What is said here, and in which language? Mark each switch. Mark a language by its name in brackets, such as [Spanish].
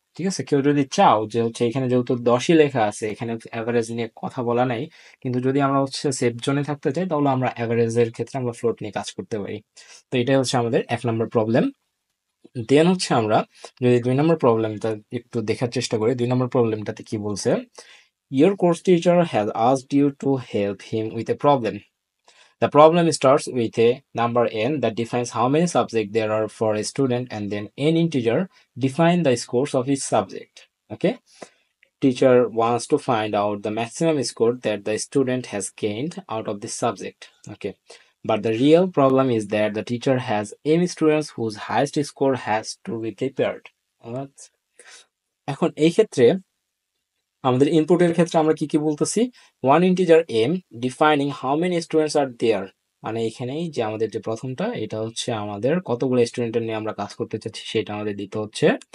[Bangla] ঠিক আছে, কেউ যদি চাও যে হচ্ছে এখানে যেহেতু 10ই লেখা আছে, এখানে অ্যাভারেজ নিয়ে কথা বলা নাই, কিন্তু যদি আমরা হচ্ছে সেফ জোনে থাকতে চাই তাহলে আমরা অ্যাভারেজের ক্ষেত্রে আমরা ফ্লোট নিয়ে কাজ করতে পারি। তো এটাই হচ্ছে আমাদের 1 নম্বর প্রবলেম। দেন হচ্ছে আমরা যদি 2 নম্বর প্রবলেমটা একটু দেখার চেষ্টা করি, 2 নম্বর প্রবলেমটাতে কি বলছে, [English] your course teacher has asked you to help him with a problem. The problem starts with a number n that defines how many subjects there are for a student, and then n integer define the scores of each subject. Okay, teacher wants to find out the maximum score that the student has gained out of this subject. Okay, but the real problem is that the teacher has m students whose highest score has to be prepared. [Bangla] এখন এই ক্ষেত্রে আমাদের ইনপুটের ক্ষেত্রে আমরা কি বলতেছি, [English] one integer M defining how many students are there, [Bangla] মানে এখানেই যে আমাদের যে প্রথমটা এটা হচ্ছে আমাদের কতগুলো স্টুডেন্টের নিয়ে আমরা কাজ করতে চাচ্ছি সেটা আমাদের দিতে হচ্ছে।